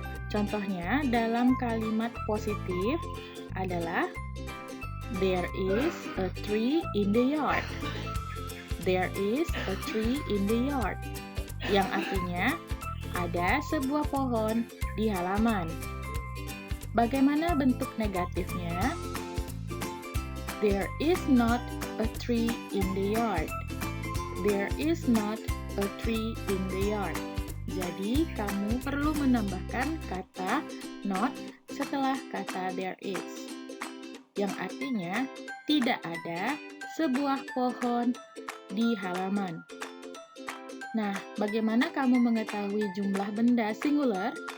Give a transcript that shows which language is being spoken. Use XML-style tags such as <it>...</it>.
<id>Contohnya dalam kalimat positif adalah</id> <en>there is a tree in the yard. There is a tree in the yard,</en> <id>yang artinya ada sebuah pohon di halaman. Bagaimana bentuk negatifnya?</id> <en>There is not a tree in the yard. There is not a tree in the yard.</en> <id>Jadi, kamu perlu menambahkan kata not setelah kata there is, yang artinya tidak ada sebuah pohon di halaman. Nah, bagaimana kamu mengetahui jumlah benda singular?</id>